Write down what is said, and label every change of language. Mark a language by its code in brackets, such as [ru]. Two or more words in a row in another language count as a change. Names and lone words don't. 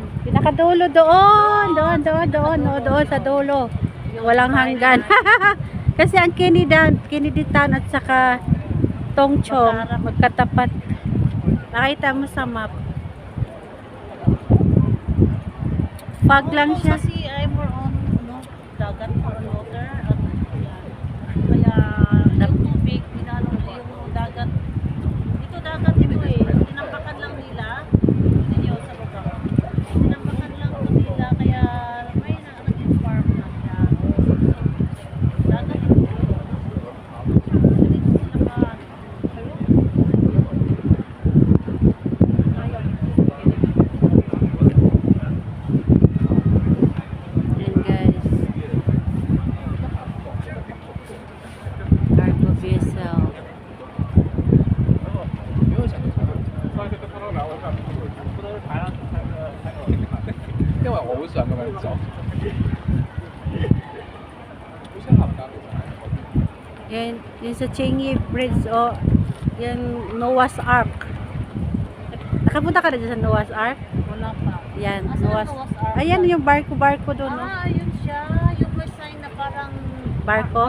[tl] Pinakadulo doon. Doon sa dulo. Walang hanggan. Kasi ang Kennedy Town at saka Tongchong magkatapat. Nakita mo sa map. Fog lang siya. [en] Kasi I'm more on, [tl] ano, dagat, [en] more on water. [tl] At kaya yung tubig, pinalo yung dagat. Ito dagat ito eh. Tinampakan lang nila. Hindi nyo sa baba. Tinampakan lang ito nila. Kaya may naging farm na siya. Dagat ito. Dito sila pa. Ayan guys. [en] Cargo vessel. [yue] 因為我好想咁樣做。 [tl] Yan sa Chingy Bridge o yung Noah's Ark. Nakapunta ka na dyan sa Noah's Ark? Wala pa. Yan, Asan Noah's ang Noah's Ark? Ayan yung barko-barko doon. No? Ah, yun siya. Yung may sign na parang Barko?